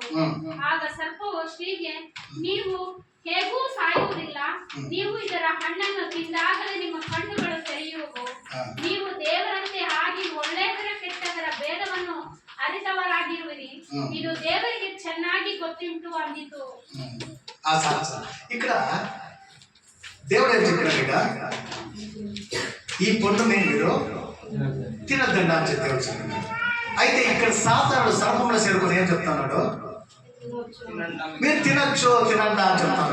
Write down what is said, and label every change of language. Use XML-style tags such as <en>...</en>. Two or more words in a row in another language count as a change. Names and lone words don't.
<kn>ಆಗ ಸರ್ಪವು ಸ್ತ್ರೀಗೆ, ನೀವು ಹೇಗೂ ಸಾಯುವುದಿಲ್ಲ, ನೀವು ಇದರ ಹಣ್ಣನ್ನು ತಿಂದಾಗಲೇ ನಿಮ್ಮ ಕಣ್ಣುಗಳು ತೆರೆಯುವವು, ನೀವು ದೇವರಂತೆ ಆಗಿ ಒಳ್ಳೆಯದರ ಕೆಟ್ಟದರ ಭೇದವನ್ನು ಅರಿತವರಾಗಿರುವಿರಿ, ಇದು ದೇವರಿಗೆ ಚೆನ್ನಾಗಿ ಗೊತ್ತುಂಟು ಅಂದಿತು.</kn> <te>ఇక్కడ దేవుడు ఏం చెప్పాడు? ఈ పండుని మీరు తినద్దండి అని దేవుడు చెప్పాడు. అయితే ఇక్కడ సాతానుడు సర్పంలో చేరుకొని ఏం చెప్తున్నాడు? మీరు తినచ్చు, తినండి అని చెప్తున్నాడు.</te>